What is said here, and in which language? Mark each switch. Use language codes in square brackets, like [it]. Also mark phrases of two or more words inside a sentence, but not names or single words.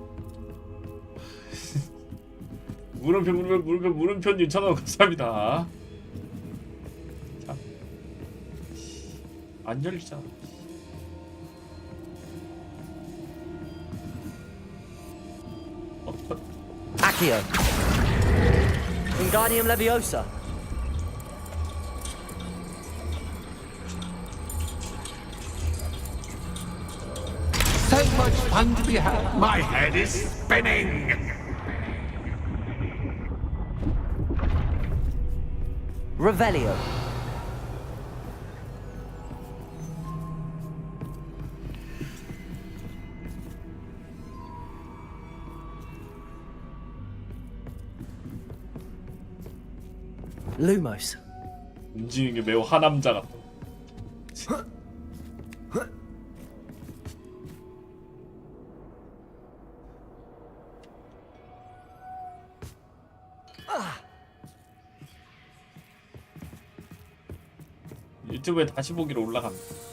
[ko] 물음표 6,000원 감사합니다. 자. 안 열리잖아. [la] Accio. Wingardium Leviosa. [en] So much fun to be had. My head is spinning. [la] Revelio. Lumos. [ko] 움직이는 게 매우 하남자 같다. 유튜브에 다시 보기로 올라갑니다.